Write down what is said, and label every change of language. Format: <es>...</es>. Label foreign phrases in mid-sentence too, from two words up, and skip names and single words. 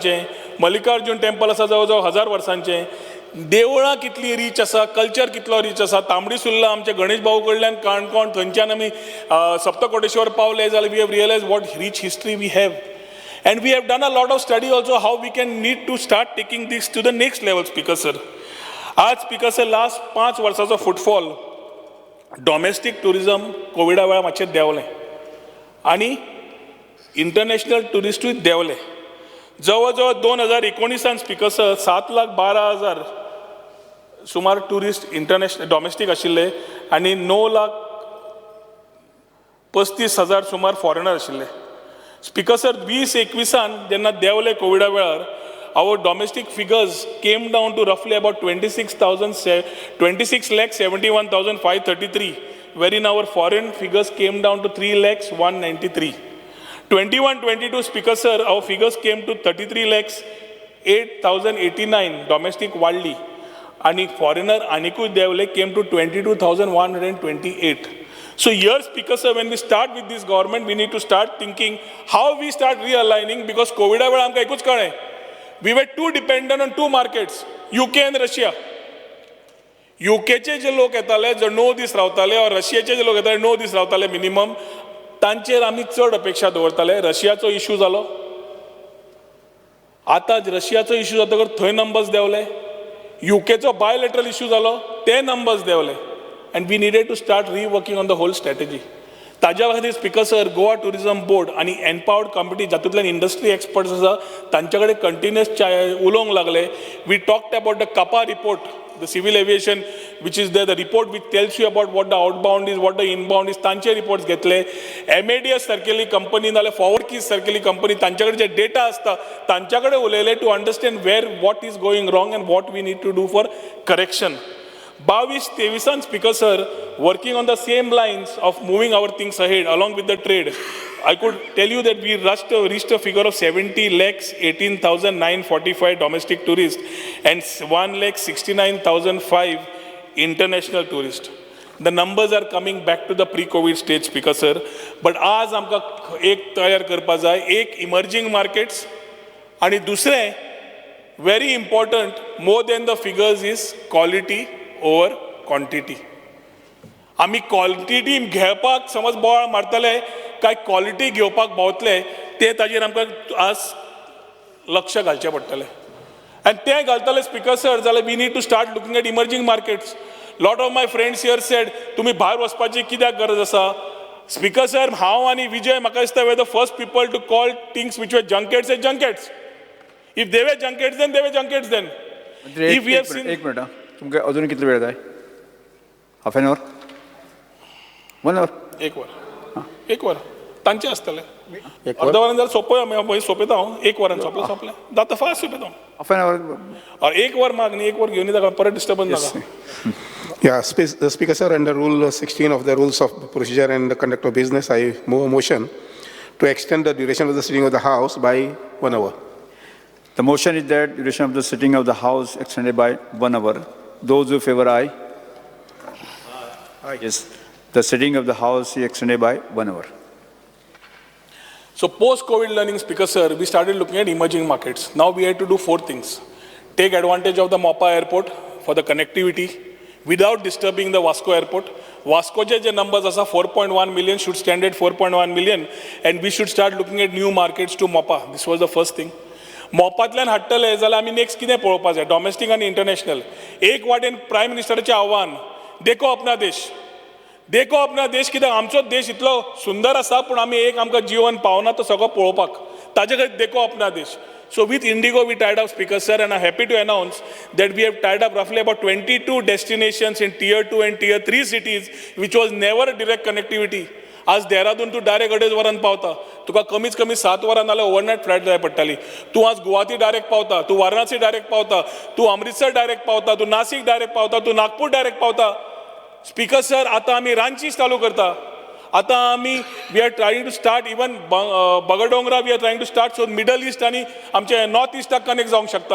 <kok>मल्लिकार्जुन टेम्पल आसा जवळ जवळ 1000 वर्सांचें. देवळां कितली रीच आसा, कल्चर कितलो रीच आसा. तांबडी सुर्ला आमच्या गणेश भाऊ कडल्यान काणकोण थंयच्यान आमी सप्तकोटेश्वर पावले जाल्यार</kok> <en>we have realise what rich history we have. And we have done a lot of study also how we can need to start taking this to the next level, Speaker sir.</en> <kok>आज</kok> <en>Speaker sir</en> <kok>last 5 वर्साचो</kok> <en>footfall domestic tourism</en> <kok>कोविडा वेळार मातशें देंवलें आनी इंटरनॅशनल टुरिस्टूय देंवले. जवळ जवळ 2019</kok> <en>Speaker sir</en> <kok>7,12,000 सुमार</kok> <en>tourist international domestic</en> <kok>आशिल्ले आनी 9,35,000 सुमार फॉरेनर आशिल्ले.</kok> <en>Speaker sir 2021</en> <kok>जेन्ना देंवले कोविडा वेळार</kok> <en>our domestic figures came down to roughly about 26,71,533, wherein our foreign figures came down to 3,193,000. 21-22 Speaker sir, our figures came to 33,08,089 domestic wildly, and foreigner</en> <kok>आनीकूट देंवले</kok> <en>came to 22,128. So here, Speaker sir, when we start with this government, we need to start thinking how we start realigning, because COVID</en> <kok>वेळा आमकां एकूच कळ्ळें,</kok> <en>we were too dependent on two markets, UK and Russia.</en> <kok>UKचे जे लोक येताले जे 9 दीस रावताले और रशियाचे जे लोक येताले 9 दीस रावताले मिनिमम, तांचेर आमी चड अपेक्षा दवरताले. रशियाचो इश्यू जालो, आतां रशियाचो इश्यू जातकर थंय नंबर्स देंवले. UKचो</kok> <en>bilateral issue</en> <kok>जालो, ते नंबर्स देंवले.</kok> <en>And we needed to start reworking on the whole strategy.</en> <kok>ताज्या खातीर</kok> <en>Speaker sir,</en> <kok>गोवा टुरिजम बोर्ड आणि</kok> <en>empowered committee</en> <kok>जातूंतल्यान</kok> <en>industry experts</en> <kok>आसा तांचे कडेन कंटिन्युअस उलोवंक लागले.</kok> <en>we talked about the CAPA report, the civil aviation which is the report which tells you about what the outbound is, what the inbound is,</en> <kok>तांचे रिपोर्ट्स घेतले. MADS सारकेली कंपनी नाल्यार फॉरवर्ड कीज सारकेली कंपनी तांचे कडेन जे डेटा आसता तांचे कडेन उलयले</kok> <en>to understand where what is going wrong and what we need to do for correction. 22-23 Speaker sir, working on the same lines of moving our things ahead along with the trade, I could tell you that we reached a figure of 70,18,945 domestic tourists and 1,69,005 international tourists. The numbers are coming back to the pre-COVID stage, Speaker sir. But</en> <kok>आज आमकां एक तयार करपा जाय, एक</kok> <en>emerging markets</en> <kok>आणि दुसरें</kok> <en>very important more than the figures is quality over quantity.</en> <kok>आमी क्वालिटी घेवपाक समज बोवाळ मारतले काय क्वालिटी घेवपाक भोंवतले ते ताजेर आमकां आज लक्ष घालचें पडटलें. आनी तें घालतले</kok> <en>Speaker sir जाल्यार we need to start looking at emerging markets. lot of my friends here said</en> <kok>तुमी भायर वचपाची कित्याक गरज आसा.</kok> <en>Speaker sir,</en> <kok>हांव आनी विजय म्हाका दिसता</kok> <en>we the first people to call things which were junkets as junkets. If they were junkets then they were junkets then. If we have seen</en> <kok>एक मिनिट तुमकां अजून कितलो वेळ जाय?</kok> <en>half an hour, 1 hour,</en> <kok>एक वर तांचे आसतले. अर्द वरान जाल्यार सोंपय सोंपयता हांव. एक वरान सोंपलें जाता फास्ट सोंपयता हांव.</kok> <en>half an hour.</en> <kok>एक वर माग न्ही, एक वर घेवन येता परत डिस्टर्बन्स नाका.</kok> <en>Yeah, Speaker sir, under Rule 16 of the Rules of Procedure and the Conduct of Business, I move a motion to extend the duration of the sitting of the House by 1 hour. The motion is that duration of the sitting of the House extended by 1 hour. Those who favor aye. Aye. Yes, the sitting of the House is extended by 1 hour. So post-COVID learning, Speaker sir, we started looking at emerging markets. Now we had to do 4 things. Take advantage of the Mopa airport for the connectivity without disturbing the Vasco airport. Vasco's numbers are 4.1 million, should stand at 4.1 million, and we should start looking at new markets to Mopa. This was the first thing.</en> <kok>मोपांतल्यान हाडटले जाल्यार आमी नेक्स्ट कितें पळोवपा जाय, डॉमेस्टीक आनी इंटरनॅशनल. एक वाटेन प्रायम मिनिस्टराचें आव्हान,</kok> <hi>देखो अपना देश. देखो अपना देश</hi> <kok>कित्याक आमचो देश इतलो सुंदर आसा पूण आमी एक आमकां जीवन पावना तो सगळो पळोवपाक. ताजे खातीर</kok> <hi>देखो अपना देश.</hi> <en>So with Indigo we tied up, Speaker sir, and I'm happy to announce that we have tied up roughly about 22 destinations in Tier 2 and Tier 3 cities, which was never a direct connectivity.</en> <kok>आज देहरादून तूं डायरेक्ट 2.5 वरान पावता, तुका कमीच कमी 7 वरां नाल्यार</kok> <en>overnight flight</en> <kok>जाय पडटाली. तूं आज गुवाहाटी डायरेक्ट पावता, तूं वाराणसी डायरेक्ट पावता, तूं अमृतसर डायरेक्ट पावता, तूं नाशिक डायरेक्ट पावता, तूं नागपूर डायरेक्ट पावता.</kok> <en>speaker sir,</en> <kok>आतां आमी रांची चालू करता. आतां आमी</kok> <en>we are trying to start even Bagdogra we are trying to start, so Middle East</en> <kok>आनी आमचे नॉर्थ ईस्टाक कनेक्ट जावंक शकता.</kok>